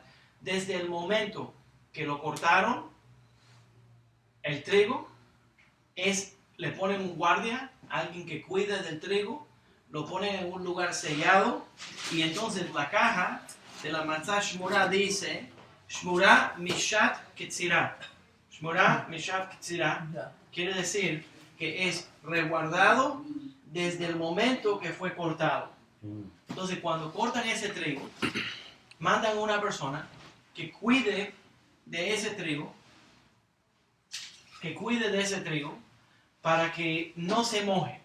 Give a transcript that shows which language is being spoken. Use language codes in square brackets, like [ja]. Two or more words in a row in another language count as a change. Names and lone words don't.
[es] Desde el momento que lo cortaron, el trigo, le ponen un guardia, alguien que cuide del trigo, lo ponen en un lugar sellado y entonces la caja de la [he] מצה שמורה [es] dice [he] שמורה משעת קצירה. שמורה משעת קצירה [es] Ya. quiere decir que es resguardado desde el momento que fue cortado. Entonces, cuando cortan ese trigo, mandan a una persona que cuide de ese trigo, para que no se moje.